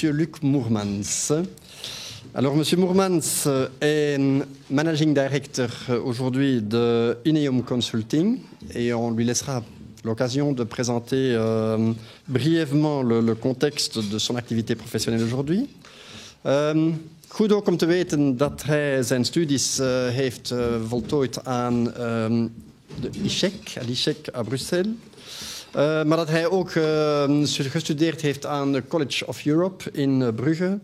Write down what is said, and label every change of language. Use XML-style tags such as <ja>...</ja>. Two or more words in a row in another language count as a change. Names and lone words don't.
<fr>Luc Moermans. Alors, M. Moermans est</fr> <en>Managing Director</en> <fr>aujourd'hui de Ineum Consulting et on lui laissera l'occasion de présenter brièvement le contexte de son activité professionnelle aujourd'hui.</fr> <nl>Goed ook om te weten dat hij zijn studies heeft voltooid aan de ICHEC</nl> <fr>à Bruxelles.</fr> <nl>Maar dat hij ook gestudeerd heeft aan de College of Europe in Brugge.</nl>